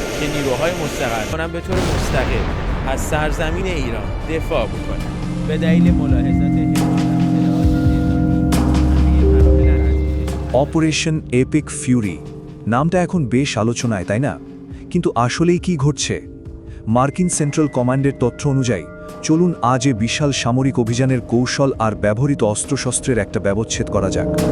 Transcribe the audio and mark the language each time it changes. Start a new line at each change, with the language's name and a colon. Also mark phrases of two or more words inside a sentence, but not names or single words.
Persian: که نیروهای مستقل کنن به طور مستقل از سرزمین ایران دفاع بکنن به دلیل ملاحظات
Bangla: অপারেশন এপিক ফিউরি নামটা এখন বেশ আলোচনায়, তাই না? কিন্তু আসলেই কি ঘটছে? মার্কিন সেন্ট্রাল কমান্ডের তথ্য অনুযায়ী চলুন আজ এ বিশাল সামরিক অভিযানের কৌশল আর ব্যবহৃত অস্ত্রশস্ত্রের একটা ব্যবচ্ছেদ করা যাক।